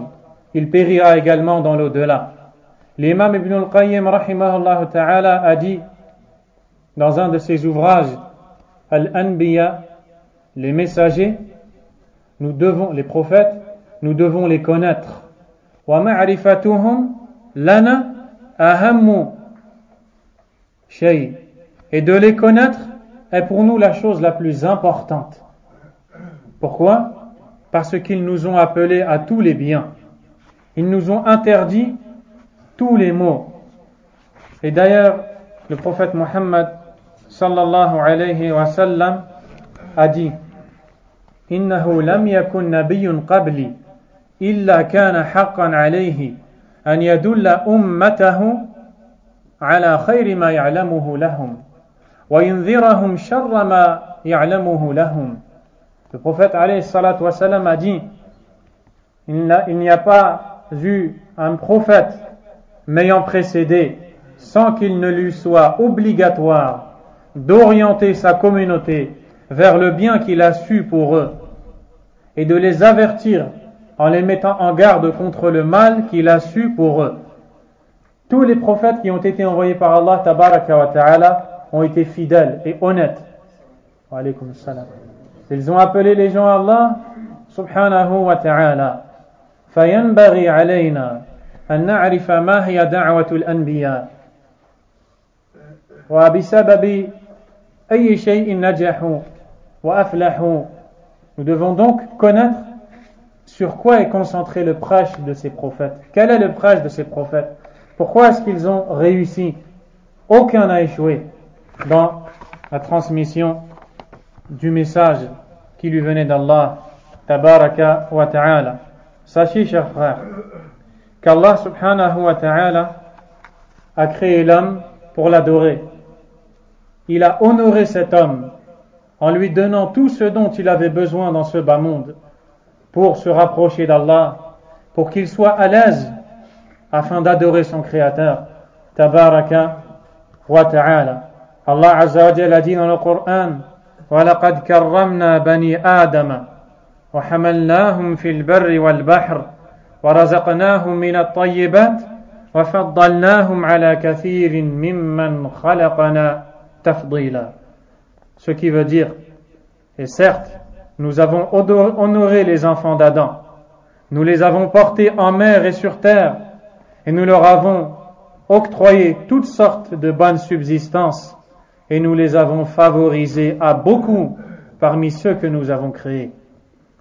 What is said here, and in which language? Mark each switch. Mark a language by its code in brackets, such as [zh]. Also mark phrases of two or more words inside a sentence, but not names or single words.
[fr] Il périra également dans l'au-delà. L'imam Ibn al-Qayyim [ar] رحمه الله تعالى [fr] a dit dans un de ses ouvrages Al-Anbiya, les messagers, les prophètes, nous devons les connaître. [ar] ومعرفتهم لنا أهم شيء. [fr] Et de les connaître est pour nous la chose la plus importante. Pourquoi? Parce qu'ils nous ont appelés à tous les biens. Ils nous ont interdit tous les maux. Et d'ailleurs, le prophète [ar] Muhammad صلى الله عليه وسلم [fr] a dit: [ar] إنه لم يكن نبي قبلي إلا كان حقا عليه أن يدل أمته على خير ما يعلمه لهم وينذرهم شر ما يعلمه لهم. [fr] Le prophète [ar] عليه الصلاة والسلام [fr] a dit: il n'y a pas eu un prophète m'ayant précédé sans qu'il ne lui soit obligatoire d'orienter sa communauté vers le bien qu'il a su pour eux et de les avertir en les mettant en garde contre le mal qu'il a su pour eux. Tous les prophètes qui ont été envoyés par Allah [ar] تبارك وتعالى [fr] ont été fidèles et honnêtes. [ar] وعليكم السلام. [fr] Ils ont appelé les gens à Allah [ar] سبحانه وتعالى. فينبغي علينا أن نعرف ما هي دعوة الأنبياء وبسبب أي شيء نجحوا وأفلحوا. [fr] Nous devons donc connaître sur quoi est concentré le prêche de ces prophètes. Quel est le prêche de ces prophètes? Pourquoi est-ce qu'ils ont réussi? Aucun n'a échoué dans la transmission du message qui lui venait d'Allah [ar] تبارك وتعالى. [fr] Sachez, chers frères, qu'Allah [ar] سبحانه وتعالى [fr] a créé l'homme pour l'adorer. Il a honoré cet homme en lui donnant tout ce dont il avait besoin dans ce bas monde pour se rapprocher d'Allah, pour qu'il soit à l'aise afin d'adorer son Créateur [ar] تبارك وتعالى. [fr] Allah [ar] عز وجل [fr] a dit dans le Coran: [ar] وَلَقَدْ كَرَّمْنَا بَنِي آدَمَ وحملناهم في البر والبحر ورزقناهم من الطيبات وفضلناهم على كثير ممن خلقنا تفضيلا. [fr] Ce qui veut dire, et certes, nous avons honoré les enfants d'Adam, nous les avons portés en mer et sur terre, et nous leur avons octroyé toutes sortes de bonnes subsistances, et nous les avons favorisés à beaucoup parmi ceux que nous avons créés.